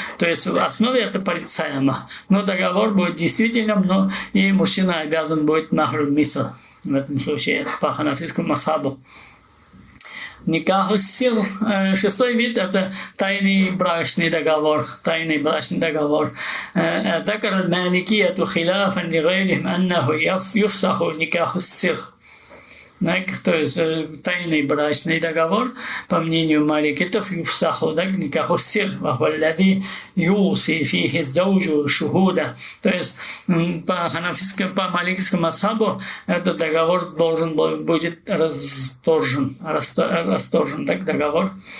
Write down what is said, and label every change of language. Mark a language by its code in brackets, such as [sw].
[ru] То есть в основе это порицаемо. Но договор будет действительным, но и мужчина обязан будет махр мисль в этом случае по ханафитскому масхабу. Никаху сир. Шестой вид – это тайный брачный договор. Тайный брачный договор. [ar] ذكر المالكية خلافا لغيرهم أنه يفسخ نكاح السر. [ru] Так, то есть тайный брачный договор, по мнению маликитов, юфсаху, так, никаху сир, [ar] вахваллади юси фихи зауджу шухуда. [ru] То есть по маликитскому асхабу этот договор должен будет расторжен, так, договор.